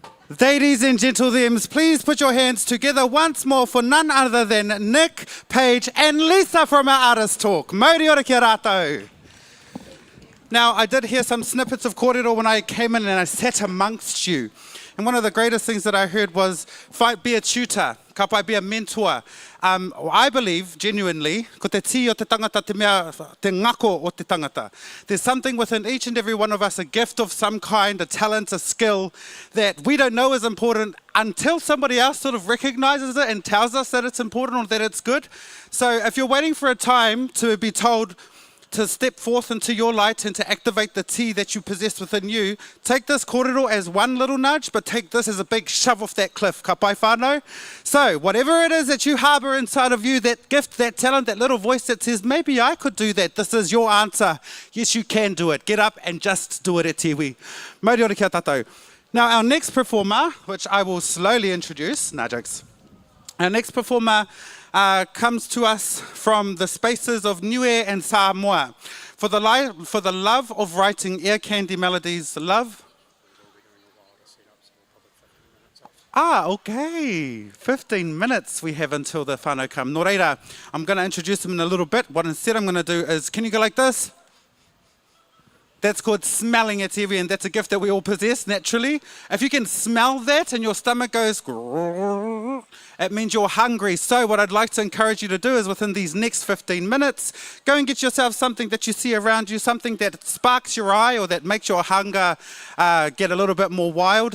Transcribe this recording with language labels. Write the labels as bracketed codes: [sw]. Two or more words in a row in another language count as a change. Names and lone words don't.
[en] Ladies and gentlemen, please put your hands together once more for none other than Nick, Paige, and Lisa from our Artist Talk. [mi] Mauri ora ki rātou. [en] Now, I did hear some snippets of kōrero when I came in and I sat amongst you. And one of the greatest things that I heard was, be a tutor, [mi] ka pai [en] be a mentor. I believe, genuinely, [mi] ko te ti o te tangata te mea, te ngako o te tangata. [en] There's something within each and every one of us, a gift of some kind, a talent, a skill, that we don't know is important until somebody else sort of recognizes it and tells us that it's important or that it's good. So if you're waiting for a time to be told to step forth into your light and to activate the tea that you possess within you, take this kōrero as one little nudge, but take this as a big shove off that cliff, [mi] ka pai whānau? [en] So, whatever it is that you harbour inside of you, that gift, that talent, that little voice that says, maybe I could do that, this is your answer. Yes, you can do it. Get up and just do it [mi] e tiwi. Mauri ora kia tātou. [en] Now, our next performer, which I will slowly introduce, nah jokes. Our next performer comes to us from the spaces of Niue and Samoa. For the love of writing ear candy melodies, love. Okay. 15 minutes we have until the whānau come. [mi] Nō reira, [en] I'm going to introduce him in a little bit. What instead I'm going to do is, can you go like this? That's called smelling it, and that's a gift that we all possess naturally. If you can smell that and your stomach goes, it means you're hungry. So what I'd like to encourage you to do is within these next 15 minutes, go and get yourself something that you see around you, something that sparks your eye or that makes your hunger get a little bit more wild.